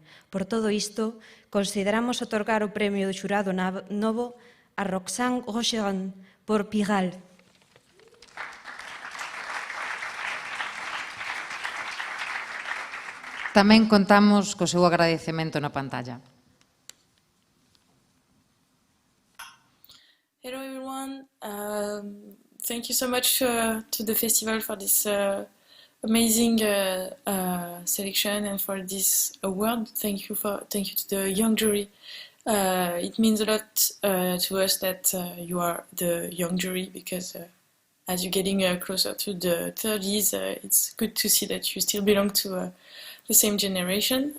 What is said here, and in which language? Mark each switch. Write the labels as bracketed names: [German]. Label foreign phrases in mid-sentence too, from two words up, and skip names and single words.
[Galician] Por todo isto, consideramos otorgar o premio do Xurado Novo a Roxane Rocheron por Pigalle. Tamén contamos co seu agradecemento na pantalla. [English] Hello everyone. Thank you so much to the festival for this amazing selection and for this award. Thank you to the young jury. It means a lot to us that you are the young jury, because as you're getting closer to the 30s, it's good to see that you still belong to the same generation.